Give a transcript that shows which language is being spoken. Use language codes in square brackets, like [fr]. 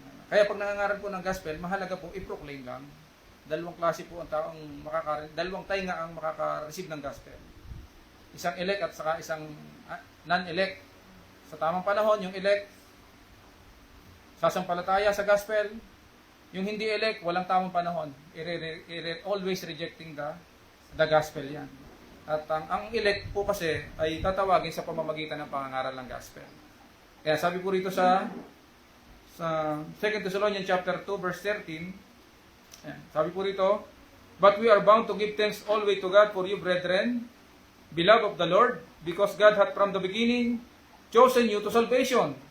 [tl] Kaya pag nangangaral po ng gospel, mahalaga po i-proclaim lang. Dalawang klase po ang taong dalawang tainga ang makaka-receive ng gospel. Isang elect at saka isang non-elect. Sa tamang panahon, yung elect sasampalataya sa gospel. Yung hindi elect, walang tamang panahon. [en] Always rejecting the gospel [tl] yan. At ang elect po kasi ay tatawagin sa pamamagitan ng pangangaral ng gospel. Kaya sabi po rito [en] sa 2 Thessalonians chapter 2 verse 13, sabi po rito, but we are bound to give thanks always to God for you, brethren, beloved of the Lord, because God hath from the beginning chosen you to salvation.